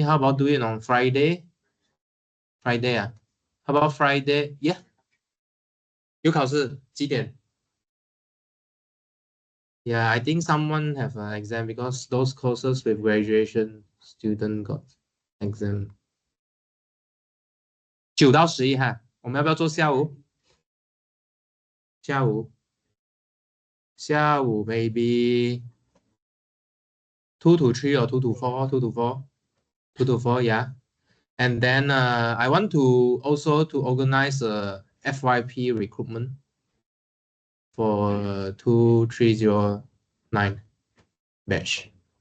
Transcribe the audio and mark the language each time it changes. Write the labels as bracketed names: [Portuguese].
[English] How about do it on Friday? Friday How about Friday? [Chinese] Yeah. 有考试几点? [English] Yeah, I think someone have an exam because those courses with graduation student got exam. [Chinese] 9到11哈，我们要不要做下午？ [English] 下午 maybe 2 to 3 or 2 to 4, 2 to 4, 2 to 4, yeah. And then I want to also to organize a FYP recruitment for 2309 batch.